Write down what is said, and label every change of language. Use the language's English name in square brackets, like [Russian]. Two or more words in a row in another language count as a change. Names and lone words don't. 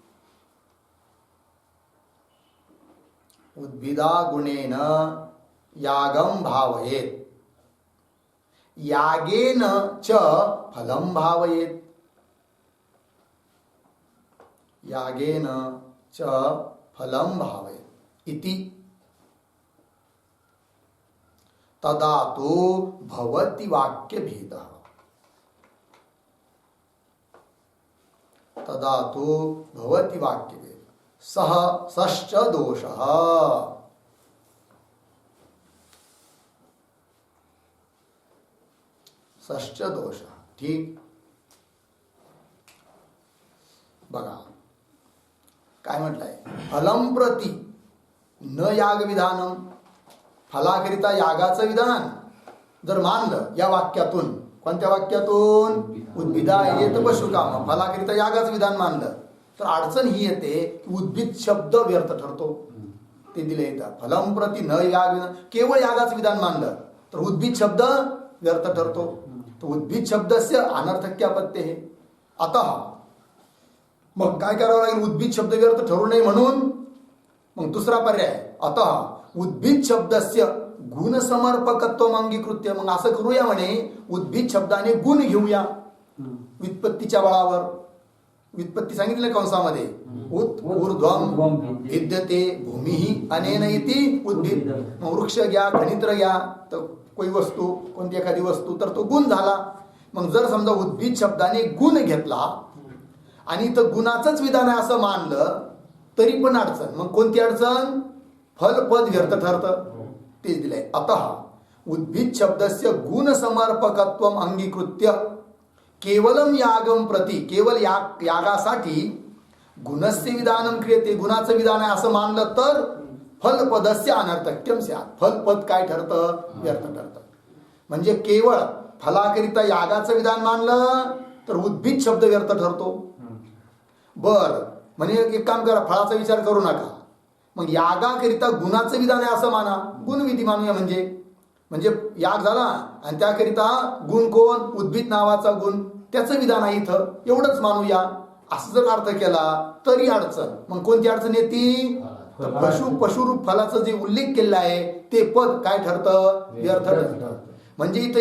[Sanskrit] यागेन च फलं भावयेत् इति तदा तो भवति वाक्य भेदः सह सश्च दोषः [Marathi] ठीक बघा काय म्हटलंय [Sanskrit] फलम प्रति न याग विधानम [Marathi] फलाकरिता यागाचं विधान जर मानलं या वाक्यातून कोणत्या वाक्यातून उद्भिदा येत पशुकाम फलाकरिता यागाचं विधान मानलं तर अडचण ही येते की उद्भिद शब्द व्यर्थ ठरतो ते दिले येतात [Sanskrit] फलम प्रति न याग विधान [Marathi] केवळ यागाचं विधान मानलं तर उद्भिद शब्द व्यर्थ ठरतो तो [Sanskrit] उद्भिद शब्दस्य अनर्थक्यापत्य है अतः [Marathi] मग काय करावं लागेल उद्भिद शब्द व्यर्थ ठरू नये म्हणून मग दुसरा पर्याय [Sanskrit] अतः उद्भिद शब्दस्य गुण समर्पकत्व अंगीकृत्य [Marathi] मग असं करूया म्हणे उद्भिद शब्दाने गुण घेऊया व्युत्पत्तीच्या बळावर व्युत्पत्ती सांगितलं कंसामध्ये [Sanskrit] ऊर्ध्वम विद्यते भूमी अनेन इति उद्भिद [Marathi] मग वृक्ष घ्या खनित्र घ्या तर कोई वस्तू कोणती एखादी वस्तू तर तो गुण झाला मग जर समजा उद्भिद शब्दाने गुण घेतला आणि इथं गुणाचंच विधान आहे असं मानलं तरी पण अडचण मग कोणती अडचण फल पद व्यर्थ ठरतं तेच दिलंय [Sanskrit] अतः उद्भिद शब्दस्य गुण समर्पकत्व अंगीकृत्य केवलम यागम प्रति [Marathi] केवल यागासाठी [Sanskrit] गुणस्य विधानम क्रियते [Marathi] गुणाचं विधान आहे असं मानलं तर [Sanskrit] फलपदस्य अनर्थक्यम स्यात् [Marathi] फलपद काय ठरतं व्यर्थ ठरतं म्हणजे केवळ फलाकरिता यागाचं विधान मानलं तर उद्भिद शब्द व्यर्थ ठरतो बर म्हणजे एक काम करा फळाचा विचार करू नका मग यागाकरिता गुणाचं विधान आहे असं माना गुणविधी मानूया म्हणजे याग झाला आणि त्याकरिता गुण कोण उद्भिद नावाचा गुण त्याचं विधान आहे इथं एवढंच मानूया असं जर अर्थ केला तरी अडचण मग कोणती अडचण येते पशुरूप फलाचं जे उल्लेख केलेला आहे ते पद काय ठरतं व्यर्थ ठरतं म्हणजे इथं